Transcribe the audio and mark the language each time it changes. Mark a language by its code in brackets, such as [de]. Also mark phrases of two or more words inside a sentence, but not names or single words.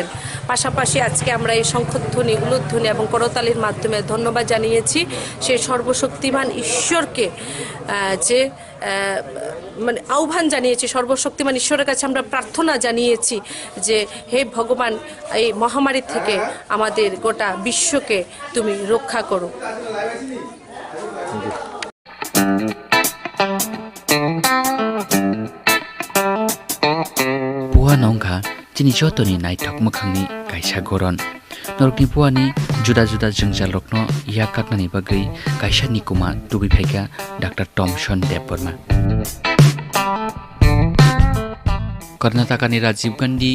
[bn] পাশাপাশি আজকে আমরা এই শঙ্খধ্বনি উলুধ্বনি এবং করতালির মাধ্যমে ধন্যবাদ জানিয়েছি সেই সর্বশক্তিমান ঈশ্বরকে যে মানে আহ্বান জানিয়েছি সর্বশক্তিমান ঈশ্বরের কাছে আমরা প্রার্থনা জানিয়েছি যে হে ভগবান এই মহামারী থেকে আমাদের গোটা বিশ্বকে তুমি রক্ষা করো। [brx] पुवा नंखा चिनी जतनी नाइथक मोखांनि कायसा गरन नरकनि पुवानि जुदा जुदा जोंजाल रखनो या काकनानि बागै कायसा निकुमा तुबिफाइका डाक्टर टमसन देबबर्मा कर्नाटकानि राजीव गांधी